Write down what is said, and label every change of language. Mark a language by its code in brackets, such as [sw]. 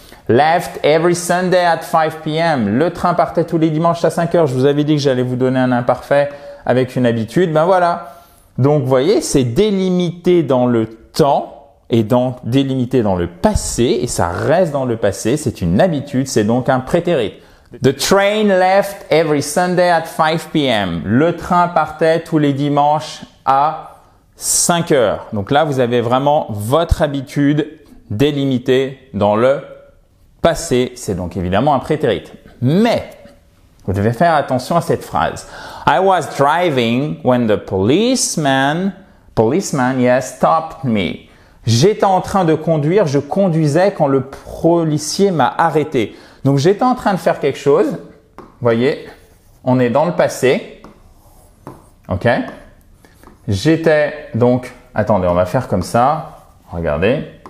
[en] Left every Sunday at 5 p.m. [fr] Le train partait tous les dimanches à 5 heures. Je vous avais dit que j'allais vous donner un imparfait avec une habitude. Ben voilà. Donc, vous voyez, c'est délimité dans le temps et donc délimité dans le passé et ça reste dans le passé. C'est une habitude, c'est donc un prétérit. [en] The train left every Sunday at 5 p.m. [fr] Le train partait tous les dimanches à 5 heures. Donc là, vous avez vraiment votre habitude délimitée dans le passé. C'est donc évidemment un prétérit. Mais, vous devez faire attention à cette phrase. [en] I was driving when the policeman, stopped me. [fr] J'étais en train de conduire, je conduisais quand le policier m'a arrêté. Donc, j'étais en train de faire quelque chose. Vous voyez, on est dans le passé. OK? J'étais donc… Attendez, on va faire comme ça. Regardez.